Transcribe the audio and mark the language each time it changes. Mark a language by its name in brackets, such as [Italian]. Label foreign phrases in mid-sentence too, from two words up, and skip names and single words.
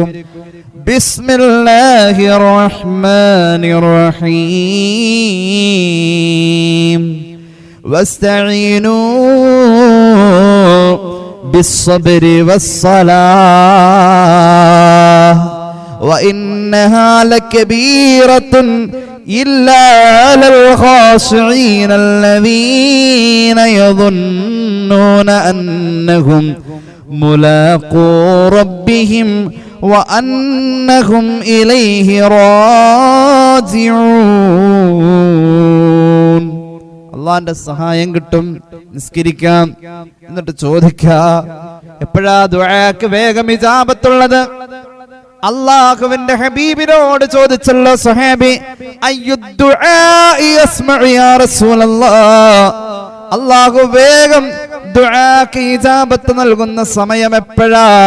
[Arabic] بسم الله الرحمن الرحيم واستعينوا بالصبر والصلاة وإنها لكبيرة إلا على الخاشعين الذين يظنون أنهم ملاقو ربهم وأنهم إليه راجعون. [Malayalam] അള്ളാന്റെ സഹായം കിട്ടും. നിസ്കരിക്കാം, എന്നിട്ട് ചോദിക്കാം എപ്പോഴാ ദുആക്ക് വേഗം ഇജാബത്തുള്ളത്? അല്ലാഹുവിന്റെ ഹബീബിനോട് ചോദിച്ചല്ലോ സ്വഹാബി, [Arabic] أي الدعاء أسمع يا رسول الله, [Malayalam] അല്ലാഹു വേഗം ദുആക്ക് ഇജാബത്ത് നൽകുന്ന സമയം എപ്പോഴാ?